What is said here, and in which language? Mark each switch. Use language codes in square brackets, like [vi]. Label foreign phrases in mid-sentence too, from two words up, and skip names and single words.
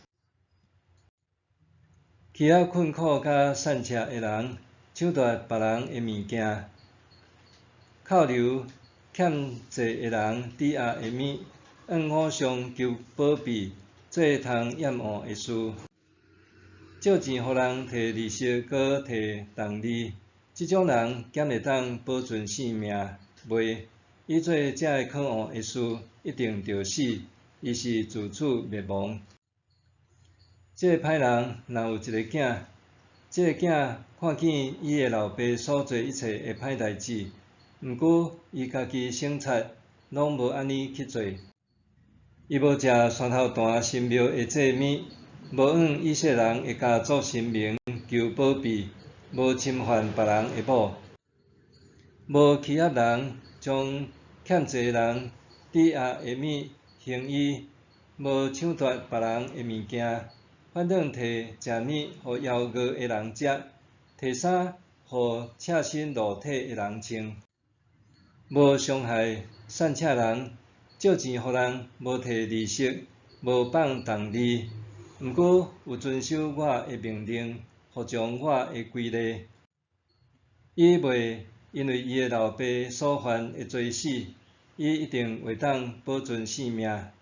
[nan] 欺压困苦甲散赤的人，抢夺别人的物件，扣留欠债的人抵押的物，向互相求保庇，做通掩护的事，借钱予人摕利息，搁摕重利。即种人减会当保存性命，袂伊做这可恶的事，一定着死，伊是自取灭亡。这个歹人若有一个囝，这个囝看见伊的老爸所做一切的歹代志，毋过伊家己省察，拢无安尼去做。伊无食山头坛神庙的祭物，无往以色列人的家族神明求保庇，无侵犯别人的某，无欺压人，将欠债人抵押的物还伊，无抢夺别人的物件，反倒摕食物予枵餓的人食，摕衫予赤身裸體的人穿，无伤害散赤人，借錢予人，無摕利息，無放重利，毋過有遵守我的命令，服從我的規例。伊袂因為伊的老爸所犯的罪死，伊一定會當保存性命。